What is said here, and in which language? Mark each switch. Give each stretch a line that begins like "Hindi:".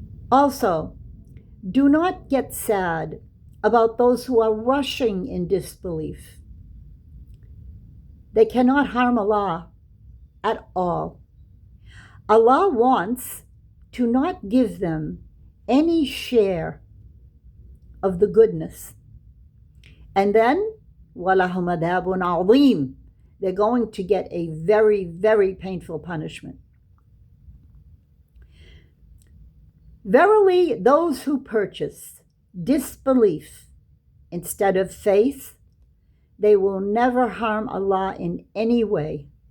English: Also, do not get sad about those who are rushing in disbelief. They cannot harm Allah at all. Allah wants to not give them any share of the goodness. And then,
Arabic: وَلَهُمْ عَذَابٌ عَظِيمٌ.
English: They're going to get a very, very painful punishment. Verily, those who purchase disbelief instead of faith, they will never harm Allah in any way.